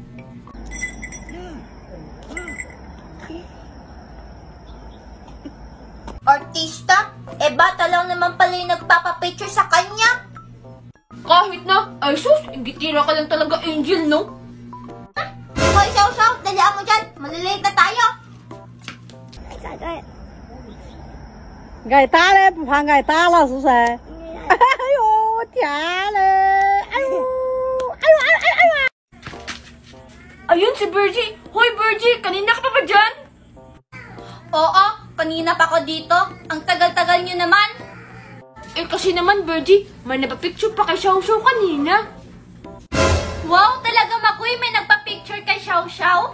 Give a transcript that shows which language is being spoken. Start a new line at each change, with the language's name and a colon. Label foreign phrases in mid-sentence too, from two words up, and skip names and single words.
Filipino: Artista? Eh, bata lang naman pala yung nagpapapicture sa kanya. Kahit na, ay sus, igitira ka lang talaga, Angel, no? Hoy, Xiao Xiao, dalihan mo dyan. Malilate na tayo.
Chinese: 挨打嘞，不怕挨打了，是不是？哎呦，天嘞！哎呦，哎呦，哎呦，哎呦！
Filipino: Ayun si Virgie! Hoy Virgie! Kanina ka pa ba dyan? Oo, kanina pa ako dito. Ang tagal-tagal nyo naman. Eh kasi naman Virgie, may napapicture pa kay Xiao Xiao kanina. Wow, talaga Makoy, may nagpa-picture kay Xiao Xiao?